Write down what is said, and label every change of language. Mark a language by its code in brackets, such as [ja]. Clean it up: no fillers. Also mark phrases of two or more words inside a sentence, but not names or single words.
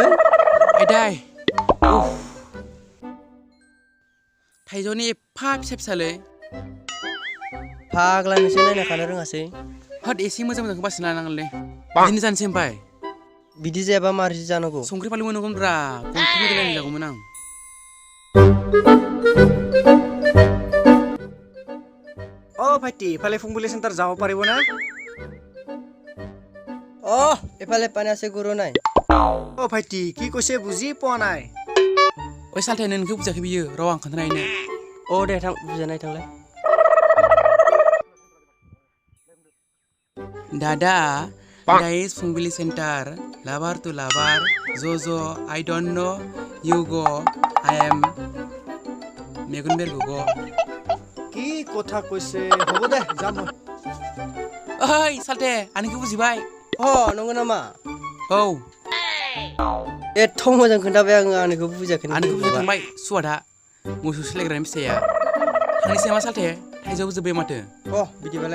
[brx] आइदै थाइजौनि एफा फिसा फिसालै फाग्ला नोंसोर नायना खानो रोङासै होद एसे मोजां मोजांखौ बासिना लानांगोनलै बिदिनो जानोसै ओमफ्राय बिदि जायाबा मारै जानांगौ संख्रि फानलु मोनगौमोनब्रा गन्थं गोदोलायनाय जागौमोन आं [as] ভাইটি ইফালে ফুংবুলি চেণ্টাৰ যাব পাৰিব না এফালে পানী আছে গুৰু নাই ভাইটি কি কৈছে বুজি পোৱা নাই [brx] ओइ सालथे नोंखौ बुजायाखै बियो र' आं खोन्थानायनो दे थां बुजानाय थांलाय [en] दादा that is Fungbili Center lover to lover Jojo I don't know you go I am মেগুন বের গো [as] কি কথা কৈছে হ'ব দে যাম [brx] ओइ सालथे आंनिखौ बुजिबाय नंगौ नामा औ एथ' मोजां खोन्थाबाय आंनिखौ बुजियाखै आंनिखौ बुजिखांबाय सुवादा मोसौ सोलायग्रानि फिसाया थांनोसै मा सालथे थाइजौआबो जोब्बाय माथो बिदिबालाय